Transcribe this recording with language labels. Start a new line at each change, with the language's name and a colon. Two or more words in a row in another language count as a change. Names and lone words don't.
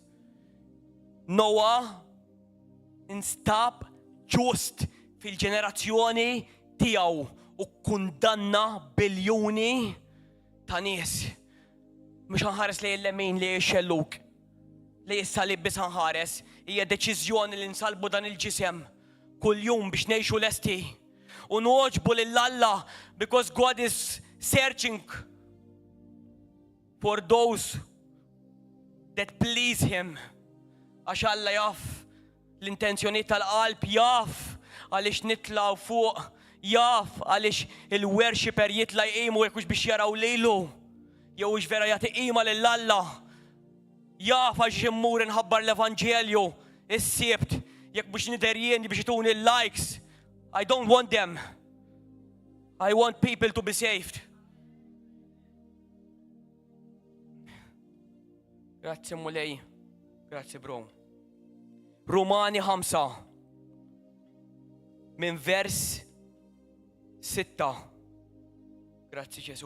Maltese: Noah instab ġust fil-ġenerazzjoni tiegħu u kundanna biljuni ta' nies. Mhux ħanħares lejn l-lemin li jxelluk. Li jissalib biss ħanħares. Hija deċiżjoni li nsalbu dan il-ġisem kuljum biex ngħixu lesti. U nwoġbu lill-Alla
English: because God is searching for those that please Him.
Maltese: Għax Alla jaf l-intenzjoni tal-qalb, jaf għaliex nitlaw fuq, jaf għaliex il-worshipper jitla jqimu jekk biex jaraw lilu, jew ix vera jagħti qima lill-Alla. Jaf għax immur inħabbar l-Evanġelju is-Sibt jekk biex niderjien biex ituni l-likes.
English: I don't want them. I want people to be saved.
Maltese: Grazie mulej. Grazie bro. Romani 5 min vers 6. Grazie Ġesu.